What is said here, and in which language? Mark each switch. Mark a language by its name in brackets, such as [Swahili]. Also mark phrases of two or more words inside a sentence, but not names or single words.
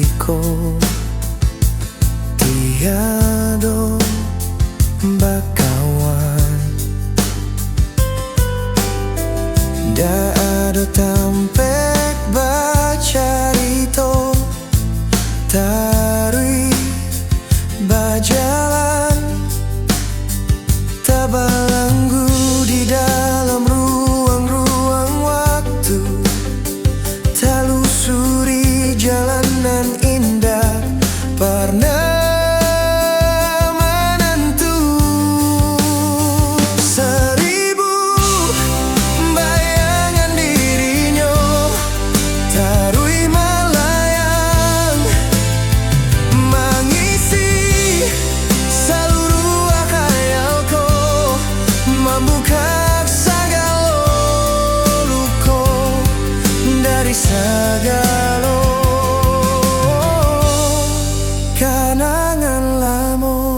[Minangkabau] hatiku tiada bakawan, dak ada tampek bacarito tarui bajalan tabalanggu [Indonesian] di dalam ruang-ruang waktu, telusuri jalanan indah pernah menentu. Seribu bayangan dirinya tarui melayang, mengisi seluruh khayalku, membuka segala luka dari segala kenangan lama.